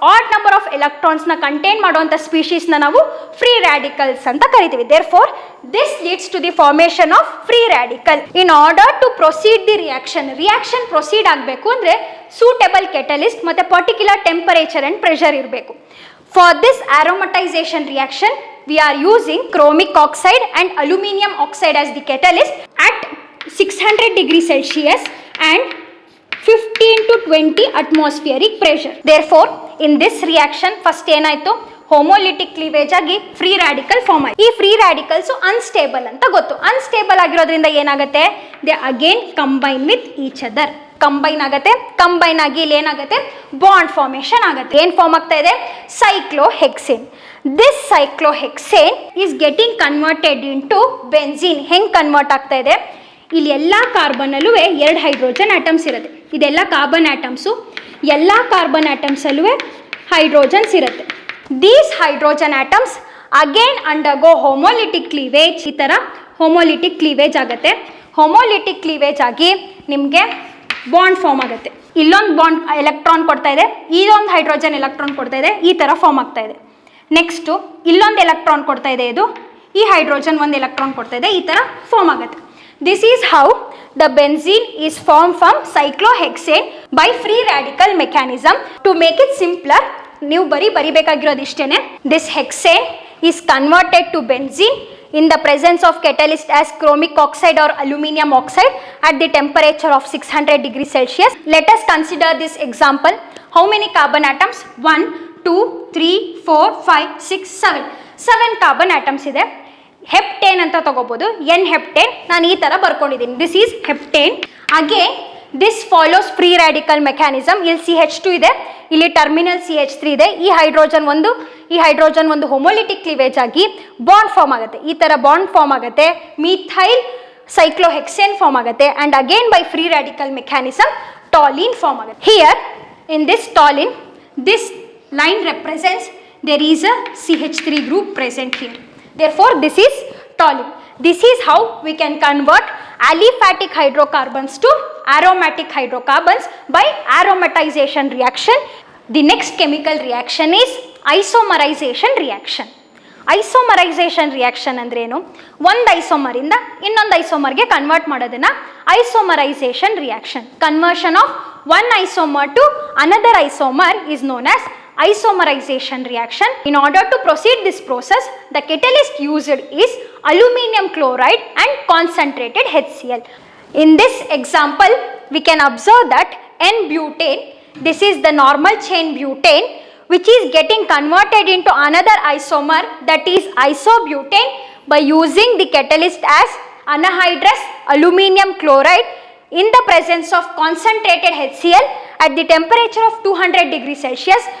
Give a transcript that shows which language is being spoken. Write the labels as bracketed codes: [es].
[kn] Odd number of ಎಲೆಕ್ಟ್ರಾನ್ಸ್ನ contain ಮಾಡುವಂಥ ಸ್ಪೀಶೀಸ್ನ ನಾವು free radicals ಅಂತ ಕರಿತೀವಿ. [en] Therefore this leads to the formation of free radical. In order to proceed the reaction [kn] proceed ಆಗಬೇಕು ಅಂದರೆ suitable catalyst ಮತ್ತು particular temperature and pressure ಇರಬೇಕು. [en] For this aromatization reaction we are using chromic oxide and aluminum oxide as the catalyst at 600 degrees Celsius and 15 to 20 atmospheric pressure. Therefore in this reaction first [kn] ಏನಾಯಿತು? ಹೋಮೋಲಿಟಿಕ್ cleavage ಆಗಿ free radical form ಆಯಿತು. ಈ free radicals unstable ಅಂತ ಗೊತ್ತು. Unstable ಆಗಿರೋದ್ರಿಂದ ಏನಾಗುತ್ತೆ? [en] They again combine with each other. [kn] Combine ಆಗುತ್ತೆ. Combine ಆಗಿ ಇಲ್ಲಿ ಏನಾಗುತ್ತೆ? ಬಾಂಡ್ ಫಾರ್ಮೇಷನ್ ಆಗುತ್ತೆ. ಏನು ಫಾರ್ಮ್ ಆಗ್ತಾ ಇದೆ? ಸೈಕ್ಲೋಹೆಕ್ಸೇನ್. [en] This cyclohexane is getting converted into benzene. [kn] ಹೆಂಗೆ ಕನ್ವರ್ಟ್ ಆಗ್ತಾ ಇದೆ? ಇಲ್ಲಿ ಎಲ್ಲ ಕಾರ್ಬನ್ನಲ್ಲೂ 2 ಹೈಡ್ರೋಜನ್ ಆಟಮ್ಸ್ ಇರುತ್ತೆ. ಇದೆಲ್ಲ ಕಾರ್ಬನ್ ಆಟಮ್ಸು. ಎಲ್ಲ ಕಾರ್ಬನ್ ಆಟಮ್ಸಲ್ಲೂ ಹೈಡ್ರೋಜನ್ಸ್ ಇರುತ್ತೆ. [en] These hydrogen atoms again undergo homolytic cleavage. [kn] ಈ ಥರ ಹೋಮೋಲಿಟಿಕ್ ಕ್ಲೀವೇಜ್ ಆಗುತ್ತೆ. ಹೋಮೋಲಿಟಿಕ್ ಕ್ಲೀವೇಜ್ ಆಗಿ ನಿಮಗೆ ಬಾಂಡ್ ಫಾರ್ಮ್ ಆಗುತ್ತೆ. ಇಲ್ಲೊಂದು ಬಾಂಡ್ ಎಲೆಕ್ಟ್ರಾನ್ ಕೊಡ್ತಾ ಇದೆ, ಇದೊಂದು ಹೈಡ್ರೋಜನ್ ಎಲೆಕ್ಟ್ರಾನ್ ಕೊಡ್ತಾ ಇದೆ, ಈ ಥರ ಫಾರ್ಮ್ ಆಗ್ತಾ ಇದೆ. ನೆಕ್ಸ್ಟು ಇಲ್ಲೊಂದು ಎಲೆಕ್ಟ್ರಾನ್ ಕೊಡ್ತಾ ಇದೆ, ಇದು ಈ ಹೈಡ್ರೋಜನ್ ಒಂದು ಎಲೆಕ್ಟ್ರಾನ್ ಕೊಡ್ತಾ ಇದೆ, ಈ ಥರ ಫಾರ್ಮ್ ಆಗುತ್ತೆ. [en] This is how the benzene is formed from cyclohexane by free radical mechanism. To make it simpler, [kn] ನೀವು ಬರಿಬೇಕಾಗಿರೋದು ಇಷ್ಟೇನೆ. [en] This hexane is converted to benzene in the presence of catalyst as chromic oxide or aluminum oxide at the temperature of 600 degrees Celsius. Let us consider this example. How many carbon atoms? 1, 2, 3, 4, 5, 6, 7. 7 carbon atoms ಇದೆ. [kn] Heptane ಅಂತ ತಗೋಬಹುದು. N heptane ನಾನು ಈ ಥರ ಬರ್ಕೊಂಡಿದ್ದೀನಿ. [en] This is heptane. Again this follows free radical mechanism. [kn] ಇಲ್ಲಿ CH2 ಇದೆ, ಇಲ್ಲಿ terminal CH3 ಇದೆ. ಈ ಹೈಡ್ರೋಜನ್ ಒಂದು ಹೋಮೋಲಿಟಿಕ್ ಕ್ಲೀವೇಜ್ ಆಗಿ ಬಾಂಡ್ ಫಾರ್ಮ್ ಆಗುತ್ತೆ. ಈ ಥರ ಬಾಂಡ್ ಫಾರ್ಮ್ ಆಗುತ್ತೆ. ಮಿಥೈಲ್ ಸೈಕ್ಲೋಹೆಕ್ಸೇನ್ ಫಾರ್ಮ್ ಆಗುತ್ತೆ. [en] and again by free radical mechanism toluene [kn] form ಆಗುತ್ತೆ. [en] Here in this toluene, this line represents there is a CH3 group present here. Therefore, this is toluene. This is how we can convert aliphatic hydrocarbons to aromatic hydrocarbons by aromatization reaction. The next chemical reaction is isomerization reaction. [kn] Isomerization reaction ಅಂದ್ರೇನು? ಒಂದು ಐಸೋಮರಿಂದ ಇನ್ನೊಂದು ಐಸೋಮರ್ಗೆ convert ಮಾಡೋದನ್ನ isomerization reaction. [en] Conversion of one isomer to another isomer is known as isomerization reaction. In order to proceed this process, the catalyst used is aluminum chloride and concentrated HCl. In this example, we can observe that N-butane, this is the normal chain butane, which is getting converted into another isomer, that is isobutane, by using the catalyst as anhydrous aluminum chloride in the presence of concentrated HCl at the temperature of 200 degrees Celsius.